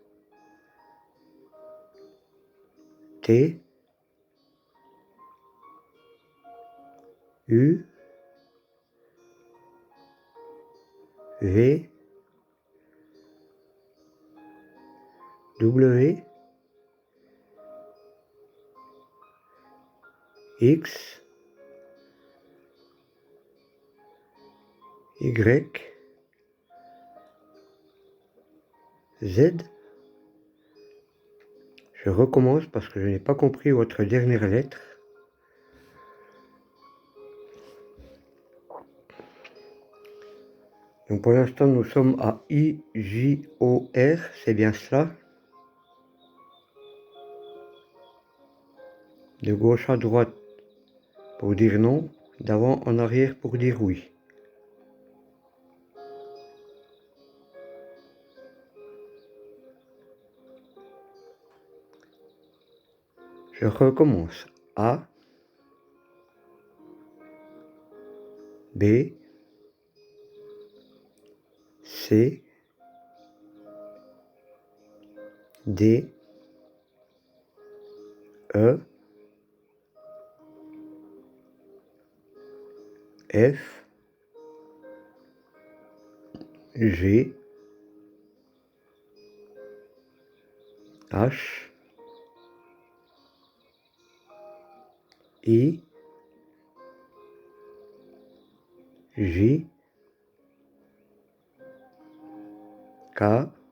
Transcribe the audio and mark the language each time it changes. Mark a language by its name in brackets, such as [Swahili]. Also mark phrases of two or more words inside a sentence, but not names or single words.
[French] T, U, V, W, X, Y, Z. Je recommence parce que je n'ai pas compris votre dernière lettre. Donc pour l'instant nous sommes à I, J, O, R, c'est bien cela. De gauche à droite pour dire non, d'avant en arrière pour dire oui. Je recommence. A, B, C, D, E, F, G, H, I, J, K,